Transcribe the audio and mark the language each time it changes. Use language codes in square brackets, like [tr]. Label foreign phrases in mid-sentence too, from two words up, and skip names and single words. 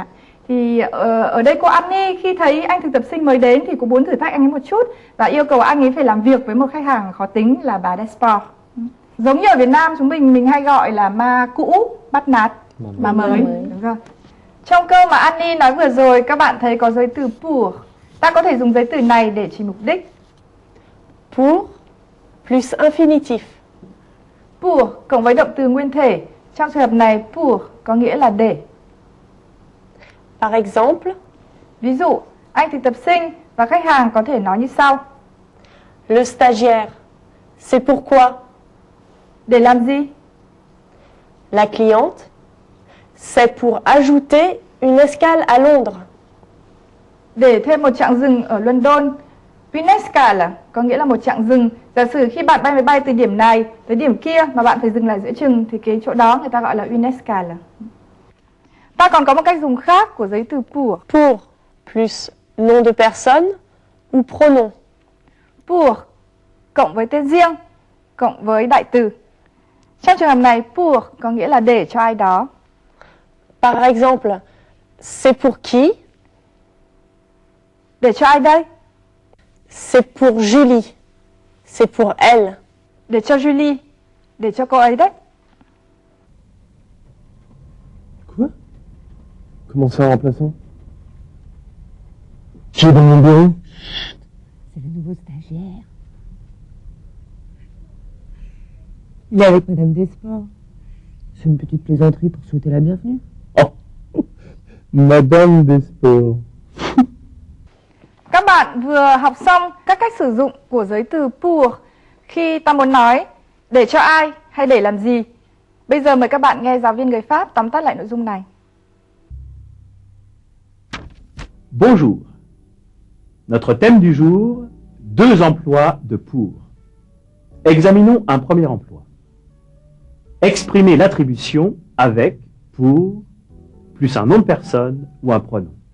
[vi] Thì ở đây cô Annie khi thấy anh thực tập sinh mới đến thì cũng muốn thử thách anh ấy một chút và yêu cầu anh ấy phải làm việc với một khách hàng khó tính là bà Desport. Giống như ở Việt Nam chúng mình hay gọi là ma cũ bắt nạt ma mới. Đúng rồi. Trong câu mà Annie nói vừa rồi các bạn thấy có giới từ pour. Ta có thể dùng giới từ này để chỉ mục đích. [fr] Pour plus infinitif. [vi] Pour cộng với động từ nguyên thể. Trong trường hợp này pour có nghĩa là để. [fr] Par exemple, [vi] ví dụ, anh thực tập sinh và khách hàng có thể nói như sau. [fr] Le stagiaire, c'est pourquoi? [vi] Để làm gì? [fr] La cliente, c'est pour ajouter une escale à Londres. [vi] Để thêm một chặng dừng ở London. [fr] Une escale [vi] có nghĩa là một chặng dừng. Giả sử khi bạn bay máy bay từ điểm này tới điểm kia mà bạn phải dừng lại giữa chừng thì cái chỗ đó người ta gọi là [fr] une escale. [vi] Ta còn có một cách dùng khác của giới từ pour. [fr] Pour plus nom de personne ou pronom. [vi] Pour cộng với tên riêng, cộng với đại từ. Trong trường hợp này, pour có nghĩa là để cho ai đó. [fr] Par exemple, c'est pour qui? [vi] Để cho ai đây? [fr] C'est pour Julie. C'est pour elle. [vi] Để cho Julie. Để cho cô ấy đấy. [fr] Quoi? Comment ça, remplaçant? Qui est dans mon bureau? C'est le nouveau stagiaire. Il est avec Madame Desport. C'est une petite plaisanterie pour souhaiter la bienvenue. Oh, Madame Desport. [vi] Các bạn vừa học xong các cách sử dụng của giới từ pour khi ta muốn nói để cho ai hay để làm gì. Bây giờ mời các bạn nghe giáo viên người Pháp tóm tắt lại nội dung này. [fr] Bonjour. Notre thème du jour deux emplois de pour. Examinons un premier emploi. Exprimer l'attribution avec, pour, plus un nom de personne ou un pronom.